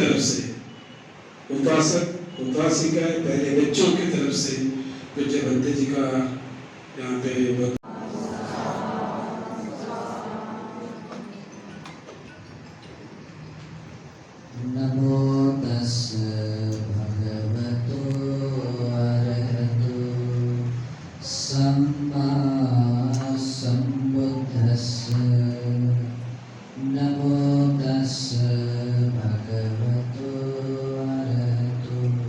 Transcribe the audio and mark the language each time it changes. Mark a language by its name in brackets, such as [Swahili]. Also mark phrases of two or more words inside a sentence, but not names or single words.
[Hindi] तरफ से उपासक उपासिका पहले बच्चों की तरफ से पूज्य भंते जी का यहाँ पे [Pali] नमो तस्स भगवतो अरहतो सम्मा सम्बुद्धस्स नमो तस्स भगवतो अरहतो